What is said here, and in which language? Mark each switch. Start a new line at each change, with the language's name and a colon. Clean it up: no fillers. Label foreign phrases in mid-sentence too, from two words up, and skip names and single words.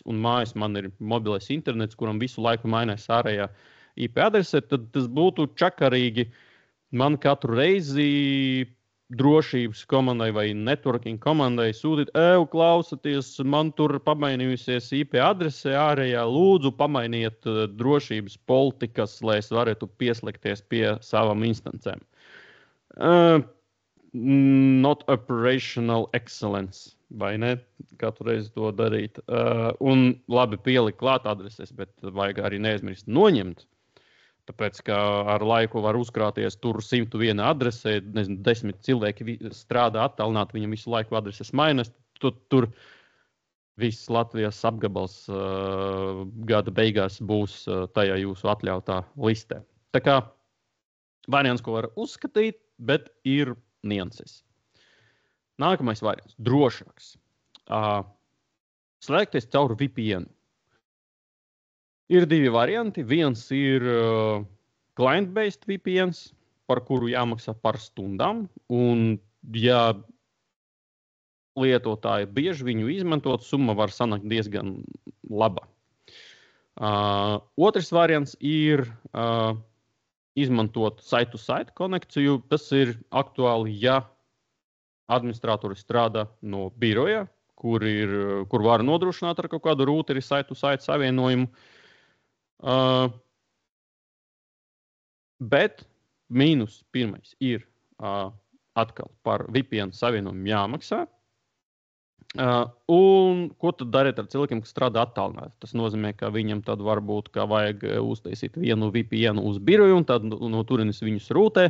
Latvian: un mājas man ir mobilais internets, kuram visu laiku mainās ārējā IP adrese, tad tas būtu čakarīgi man katru reizi drošības komandai vai networking komandai sūtīt, klausaties, man tur pamainījusies IP adrese ārējā, lūdzu pamainiet drošības politikas, lai es varētu pieslēgties pie savām instancēm.
English: Not operational excellence,
Latvian: vai ne? Katru reizi to darīt. Un labi pielikt klāt adreses, bet vajag arī neaizmirst noņemt. Tāpēc, ka ar laiku var uzkrāties tur 101 adresē, 10 cilvēki strādā attālināt, viņam visu laiku adreses mainas. Tur viss Latvijas apgabals gada beigās būs tajā jūsu atļautā listē. Tā kā variants, ko var uzskatīt, bet ir nianses. Nākamais variants, drošāks. Slēgties caur VPN. Ir divi varianti. Viens ir
English: client-based VPNs,
Latvian: par kuru jāmaksā par stundām. Un, ja lietotāji bieži viņu izmantot, summa var sanākt diezgan laba. Otrs variants ir izmantot site-to-site konekciju. Tas ir aktuāli, ja administratori strādā no biroja, kur var nodrošināt ar kaut kādu rūteri site-to-site savienojumu. Bet mīnus pirmais ir atkal par VPN savienojumu jāmaksā. Un ko tad darīt ar cilvēkiem, kas strādā attālināti? Tas nozīmē, ka viņam tad varbūt vajag uztaisīt vienu VPN uz biroju un tad no turienes viņus rūtē.